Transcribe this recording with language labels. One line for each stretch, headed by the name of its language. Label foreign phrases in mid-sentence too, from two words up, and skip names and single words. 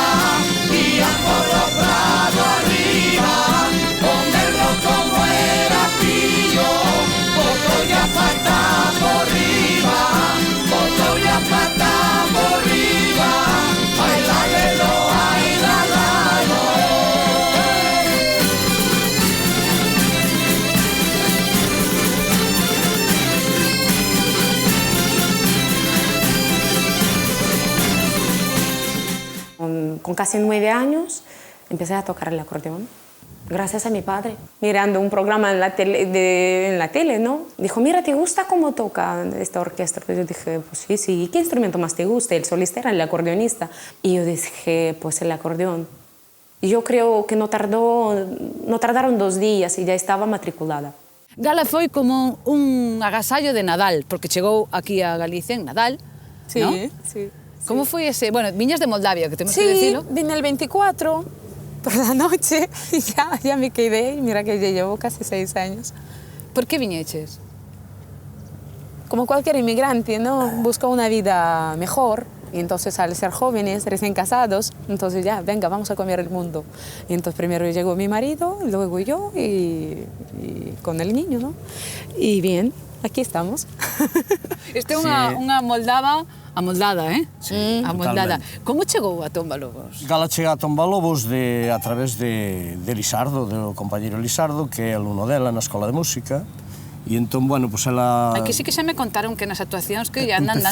Galician: Ian polo prado arriba, o merlo como era pillo. Botou a pata por riba, botou a pata por riba. Ai la lelo, ai la lalo.
Spanish: Con casi 9 años empecé a tocar el acordeón, gracias a mi padre. Mirando un programa en la tele, ¿no? Dijo, mira, ¿te gusta cómo toca esta orquesta? Yo dije, pues sí, sí. ¿Y qué instrumento más te gusta? El solista era el acordeonista. Y yo dije, pues el acordeón. Y yo creo que no tardaron 2 días y ya estaba matriculada.
Galician: Gala foi como un agasallo de Nadal, porque chegou aquí a Galicia en Nadal,
Spanish: Sí, ¿no? sí.
Galician: Como foi ese? Bueno, viñas de Moldavia, que temos
Spanish: Sí, que decirlo. vine el 24 por la noche y ya me quedé. Y mira que ya llevo casi 6 años.
Galician: Por que viñeches?
Spanish: Como cualquier inmigrante, ¿no? Busca una vida mejor. Y entonces al ser jóvenes, recién casados, entonces ya, venga, vamos a comer el mundo. Y entonces primero llegó mi marido, luego yo y con el niño, ¿no? Y bien, aquí estamos.
Galician: Este é unha moldava amoldada,
Spanish: Sí,
Galician: amoldada.
Spanish: totalmente.
Galician: Como chegou a Tombalobos? Gala chega a Tombalobos a través de Lisardo, do compañeiro Lisardo, que é aluno dela na Escola de Música. E entón, bueno, pues ela... Ai, que sí que xa me contaron que nas actuacións que lle andan